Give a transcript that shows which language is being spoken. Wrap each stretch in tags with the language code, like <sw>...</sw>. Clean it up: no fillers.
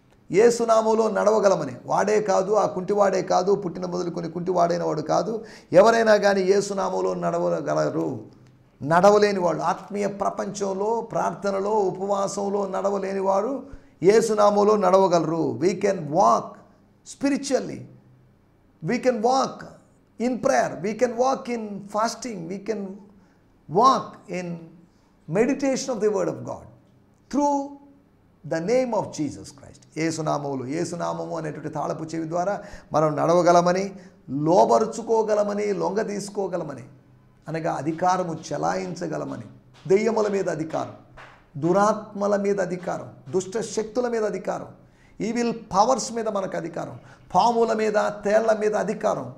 <te>యేసునామములో నడవగలమని, వాడే కాదు, ఆ కుంటివాడే కాదు, పుట్టిన మొదలుకొని కుంటివాడైన వాడు కాదు, ఎవరైనా కానీ యేసునామములో నడవగలరు. నడవలేని వాళ్ళు, ఆత్మీయ ప్రపంచంలో ప్రార్థనలో ఉపవాసంలో నడవలేని వారు యేసునామములో నడవగలరు.</te> <en>We can walk spiritually, we can walk in prayer, we can walk in fasting, we can walk in meditation of the word of God through the name of Jesus Christ.</en> <te>యేసునామము అనేటువంటి తాళపు చెవి ద్వారా మనం నడవగలమని, లోబరుచుకోగలమని, లొంగ తీసుకోగలమని, అనగా అధికారము చెలాయించగలమని. దెయ్యముల మీద అధికారం, దురాత్మల మీద అధికారం, దుష్ట శక్తుల మీద అధికారం, ఈవిల్ పవర్స్ మీద మనకు అధికారం, పాముల మీద తేళ్ల మీద అధికారం.</te>